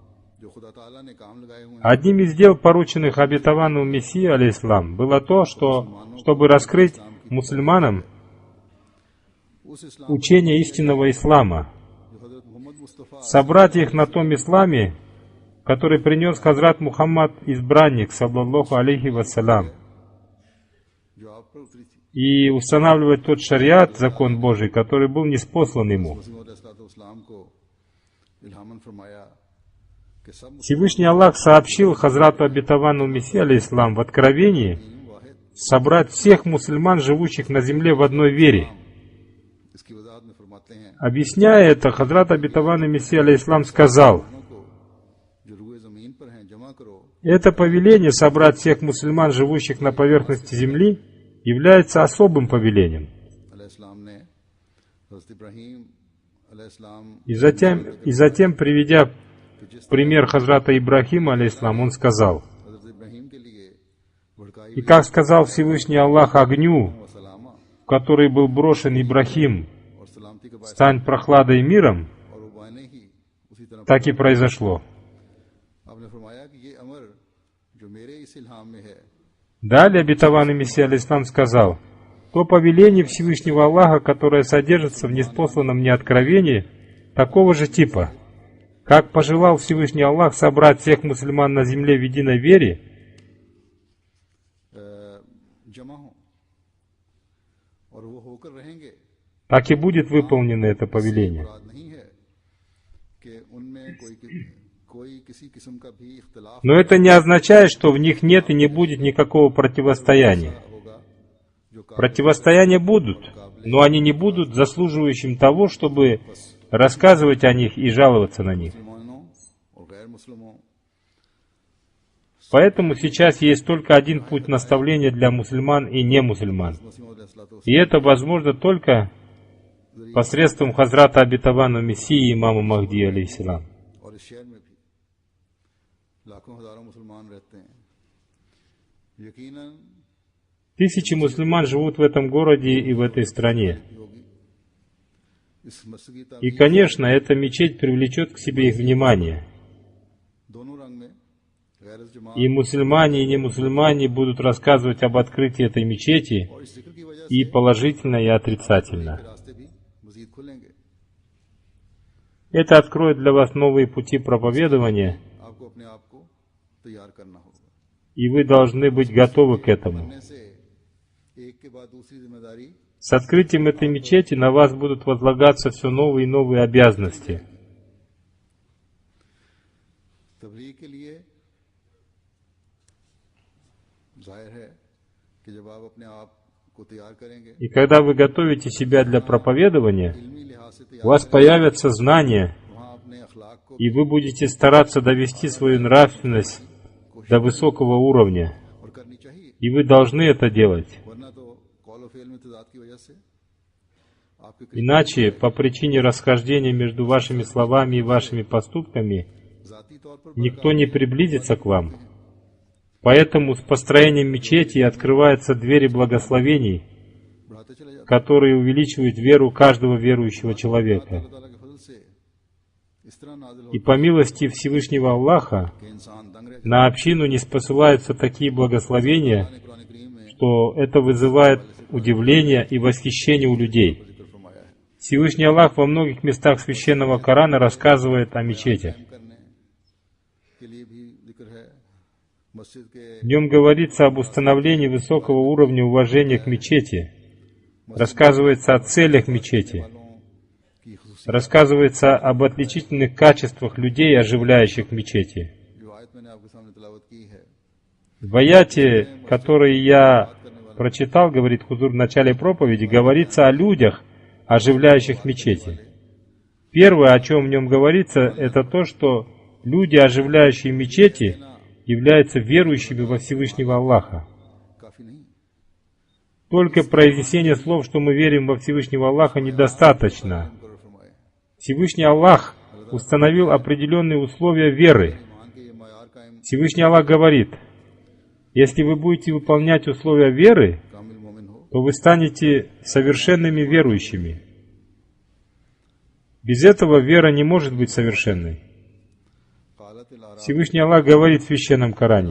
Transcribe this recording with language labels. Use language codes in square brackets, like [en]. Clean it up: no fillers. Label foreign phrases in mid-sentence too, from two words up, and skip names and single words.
[ru] Одним из дел, порученных обетованному Мессии, алейхиссалам, было то, чтобы раскрыть мусульманам учение истинного ислама, собрать их на том исламе, который принес Хазрат Мухаммад, избранник, [ar] صلى الله عليه وسلم, [ur] جو آپ پر اتری تھی. [ru] и устанавливать тот шариат, закон Божий, который был ниспослан ему. [ur] اسلام کو الہاماً فرمایا کہ سب [ru] Всевышний Аллах сообщил Хазрату обетованному Мессии, алейхиссалам, в Откровении собрать всех мусульман, живущих на земле в одной вере. [ur] اس کی وضاحت میں فرماتے ہیں [ru] Объясняя это, Хазрат обетованный Мессия, алейхиссалам, сказал: [ur] کو جو روئے زمین پر ہیں جمع کرو [ru] это повеление собрать всех мусульман, живущих на поверхности земли, является особым повелением. [ur] علیہ السلام نے حضرت ابراہیم علیہ السلام [ru] И затем, приведя пример Хазрата Ибрахима, алейхиссалам, он сказал: [ur] حضرت ابراہیم کے لیے بھڑکائی [ru] и как сказал Всевышний Аллах огню, [ar] وسلاما [ru] в который был брошен Ибрахим, [ur] اور سلامتی کے بعد [ru] стань прохладой и миром, [ur] اور وہ بانے ہی اسی طرح [ru] так и произошло. [ur] آپ نے فرمایا کہ یہ امر جو میرے اس الہام میں ہے [ru] Далее обетованный Мессия, алейхиссалам, сказал: то повеление Всевышнего Аллаха, которое содержится в ниспосланном мне откровении, такого же типа. Как пожелал Всевышний Аллах собрать всех мусульман на земле в единой вере, [ur] جمع ہو اور وہ ہو کر رہیں گے [ru] так и будет выполнено это повеление. [ur] مراد نہیں ہے کہ ان میں کوئی کسی قسم کا بھی اختلاف [ru] Но это не означает, что в них нет и не будет никакого противостояния. [ur] ہوگا جو [ru] Противостояния будут, но они не будут заслуживающим того, чтобы рассказывать о них и жаловаться на них. [ur] مسلمانوں اور غیر مسلموں [ru] Поэтому сейчас есть только один путь наставления для мусульман и не мусульман. [ur] मसीह [ru] И это возможно только посредством Хазрата обетованного Мессии имама Махди, алейхиссалам. [ur] اور اس شہر میں بھی لاکھوں ہزاروں مسلمان رہتے ہیں یقیناً [ru] Тысячи мусульман живут в этом городе и в этой стране. [ur] ہوگی اس مسجد کی [ru] И, конечно, эта мечеть привлечет к себе их внимание. [ur] دونوں رنگ میں غیر جماعت [ru] И мусульмане, и не мусульмане будут рассказывать об открытии этой мечети [ur] اور اس ذکر کی وجہ [ru] и положительно, и отрицательно. [ur] سے راستے بھی مزید کھلیں گے [ru] Это откроет для вас новые пути проповедования, [ur] آپ کو اپنے آپ کو تیار کرنا ہوگا [ru] и вы должны быть готовы к этому. [ur] بننے سے ایک کے بعد دوسری ذمہ داری [ru] С открытием этой мечети на вас будут возлагаться все новые и новые обязанности. [ur] تبلیغ کے لیے ظاہر ہے کہ جب آپ اپنے آپ کو تیار کریں گے [ru] И когда вы готовите себя для проповедования, [ur] علمی لحاظ سے [ru] у [ur] तैयार [ru] вас появятся знания, [ur] وہاں اپنے اخلاق کو [ru] и вы будете стараться довести свою нравственность до высокого уровня. [ur] اور کرنی چاہیے [ru] И вы должны это делать. [ur] ورنہ تو قول اور فعل میں تضاد کی وجہ سے آپ کے [ru] Иначе, по причине расхождения между вашими словами и вашими поступками, [ur] ذاتی طور پر [ru] никто не приблизится к вам. Поэтому с построением мечети открываются двери благословений, [ur] بڑھاتے چلے جاتے [ru] которые увеличивают веру каждого верующего человека. [ur] हैं। اللہ کے فضل سے اس طرح نازل [ru] И по милости Всевышнего Аллаха [ur] کہ انسان دنگ رہ [ru] на общину не спосылаются такие благословения, [ur] جائے۔ قرآن کریم میں [ru] что это вызывает удивление и восхищение у людей. [ur] ذکر فرمایا ہے [ru] Всевышний Аллах во многих местах Священного Корана рассказывает о мечетях. [ur] کرنے کے لیے بھی ذکر ہے مسجد کے [ru] В нем говорится об установлении высокого уровня уважения к мечети, рассказывается о целях мечети, [ur] والوں کی خصوصی [ru] рассказывается об отличительных качествах людей, оживляющих мечети. [ur] جو آیت میں نے آپ کے سامنے تلاوت کی ہے [ru] В аяте, который я прочитал, говорит Хузур в начале проповеди, говорится о людях, оживляющих мечети. Первое, о чем в нем говорится, это то, что люди, оживляющие мечети, являются верующими во Всевышнего Аллаха. [ur] کافی نہیں [ru] Только произнесение слов, что мы верим во Всевышнего Аллаха, недостаточно. [ur] مقرر فرمائے [ru] Всевышний Аллах установил определенные условия веры. [ur] ایمان کے یہ معیار قائم [ru] Всевышний Аллах говорит: если вы будете выполнять условия веры, [ur] کامل مومن ہو [ru] то вы станете совершенными верующими. Без этого вера не может быть совершенной. कालत इलारा Всевышний Аллах говорит в Священном Коране.